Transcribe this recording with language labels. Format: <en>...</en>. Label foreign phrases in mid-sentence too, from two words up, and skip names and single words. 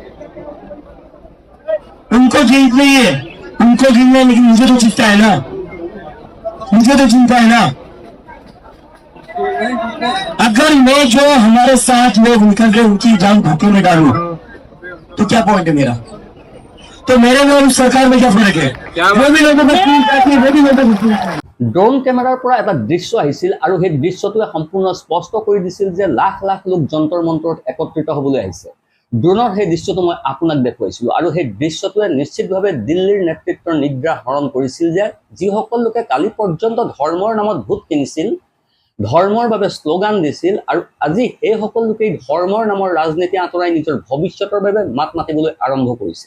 <hi>उनको जीत नहीं है, उनको गिरना है, लेकिन मुझे तो चिंता है ना, मुझे तो चिंता है ना। अगर मैं जो हमारे साथ लोग निकल रहे उनकी जान धोखे में डालूं तो क्या पॉइंट है मेरा? तो मेरे में और उस सरकार में क्या फर्क है? वो भी लोगों को पीट जाती है, वो भी लोगों को पीट जाती है।</hi> <as>ড্ৰোন কেমেৰাৰ পৰা এটা দৃশ্য আহিছিল আৰু সেই দৃশ্যটোৱে সম্পূৰ্ণ স্পষ্ট কৰি দিছিল যে লাখ লাখ লোক যন্তৰ মন্তৰত একত্ৰিত হ'বলৈ আহিছে। ড্ৰোনৰ সেই দৃশ্যটো মই আপোনাক দেখুৱাইছিলোঁ আৰু সেই দৃশ্যটোৱে নিশ্চিতভাৱে দিল্লীৰ নেতৃত্বৰ নিদ্ৰা হৰণ কৰিছিল যে যিসকল লোকে কালি পৰ্যন্ত ধৰ্মৰ নামত ভোট কিনিছিল, ধৰ্মৰ বাবে শ্লোগান দিছিল আৰু আজি সেই সকল লোকেই ধৰ্মৰ নামৰ ৰাজনীতি আঁতৰাই নিজৰ ভৱিষ্যতৰ বাবে মাত মাতিবলৈ আৰম্ভ কৰিছে।</as>